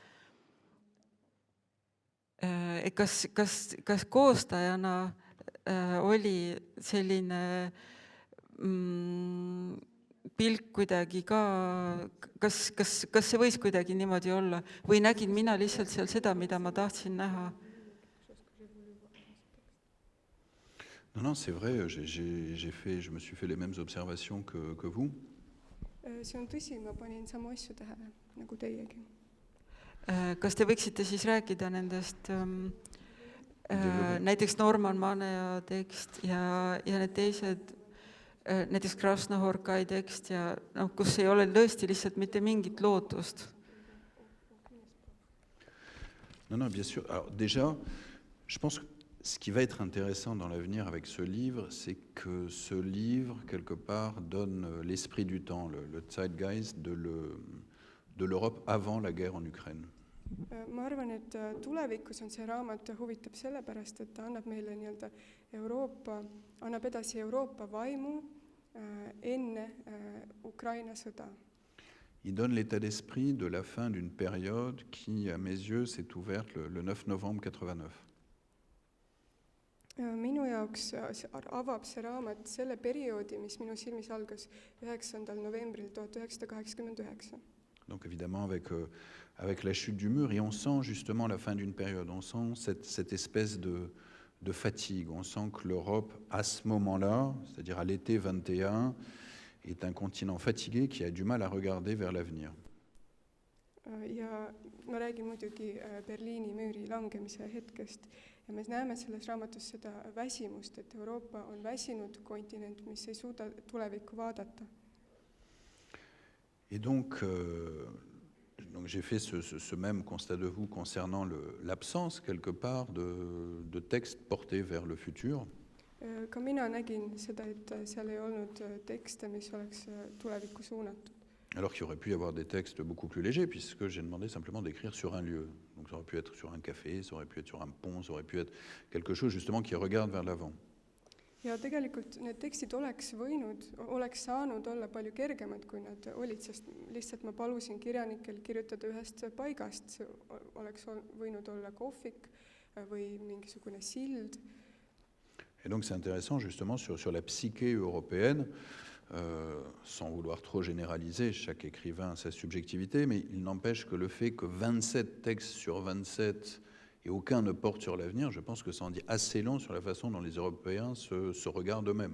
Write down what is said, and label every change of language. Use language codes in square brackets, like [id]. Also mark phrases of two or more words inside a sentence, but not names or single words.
[et] Et kas koostajana oli selline pilk kuidagi ka, kas see võis kuidagi niimoodi olla või nägin mina lihtsalt seal seda, mida ma tahtsin näha? [fr] Non, c'est vrai, je me suis fait les mêmes observations que vous. [et] See on tõsi, ma panin samu asju tähele nagu teiegi. Kas te võiksite siis rääkida nendest näiteks Norman Manea tekst ja need teised, näiteks Krasnohorkai tekst ja kus ei ole tõesti lihtsalt mitte mingit lootust? [fr] Non, bien sûr. Alors déjà, je pense que ce qui va être intéressant dans l'avenir avec ce livre, c'est que ce livre, quelque part, donne l'esprit du temps, le zeitgeist de l'Europe avant la guerre en Ukraine. [et] Ma arvan, et tulevikus on see raamat huvitav sellepärast, et ta annab meile nii-öelda annab edasi Euroopa vaimu enne Ukraina sõda. [fr] Il donne l'état d'esprit de la fin d'une période qui, à mes yeux, s'est ouverte le 9 novembre 89. [et] Minu jaoks avab see raamat selle perioodi, mis minu silmis algas 9. novembril 1989. [fr] Donc évidemment avec la chute du mur, et on sent justement la fin d'une période, on sent cette espèce de fatigue, on sent que l'Europe à ce moment-là, c'est-à-dire à l'été 21, est un continent fatigué qui a du mal à regarder vers l'avenir. [et] Ja ma räägin muidugi Berliini müüri langemise hetkest ja me näeme selles raamatus seda väsimust, et Euroopa on väsinud kontinent, mis ei suuda tulevikku vaadata. [fr] Et donc j'ai fait ce même constat de vous concernant l'absence quelque part de textes portés vers le futur. [et] Ka mina nägin seda, et seal ei olnud tekste, mis oleks tulevikku suunatud. [fr] Alors qu'il aurait pu y avoir des textes beaucoup plus légers, puisque j'ai demandé simplement d'écrire sur un lieu. Donc ça aurait pu être sur un café, ça aurait pu être sur un pont, ça aurait pu être quelque chose justement qui regarde vers l'avant. [et] Ja tegelikult need tekstid oleks saanud olla palju kergemad, kui nad olid, sest lihtsalt ma palusin kirjanikel kirjutada ühest paigast, see oleks võinud olla kohvik või mingisugune sild. [fr] Et donc c'est intéressant justement sur la psyché européenne, sans vouloir trop généraliser, chaque écrivain a sa subjectivité, mais il n'empêche que le fait que 27 textes sur 27 et aucun ne porte sur l'avenir, je pense que ça en dit assez long sur la façon dont les Européens se regardent eux-mêmes.